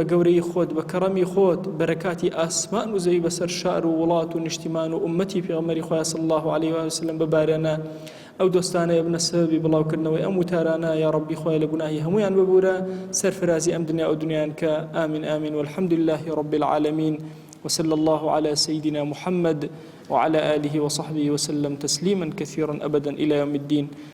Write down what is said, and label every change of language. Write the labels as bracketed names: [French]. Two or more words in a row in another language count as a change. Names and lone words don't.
[Central Kurdish] گەورەی خۆت بە کەڕەمی خۆت بەرەکاتی ئاسمان و زەوی بەسەر شار و وڵات و نیشتیمان و ئومەتی پێغەمبەری خوایە [Arabic] صلی الله علیه و سلم [Central Kurdish] ببارێنە ئەو دۆستانەیە بنە سەبەبی بڵاوکردنەوەی ئەم وتارانە [Arabic] یا ربی [Central Kurdish] خوایە لە گوناهی هەمویان ببورە سەرفرازی ئەم دنیا و دنیایان کە ئامین ئامین [Arabic] والحمد لله رب العالمين وصلى الله على سيدنا محمد وعلى آله وصحبه وسلم تسليما كثيرا أبدا إلى يوم الدين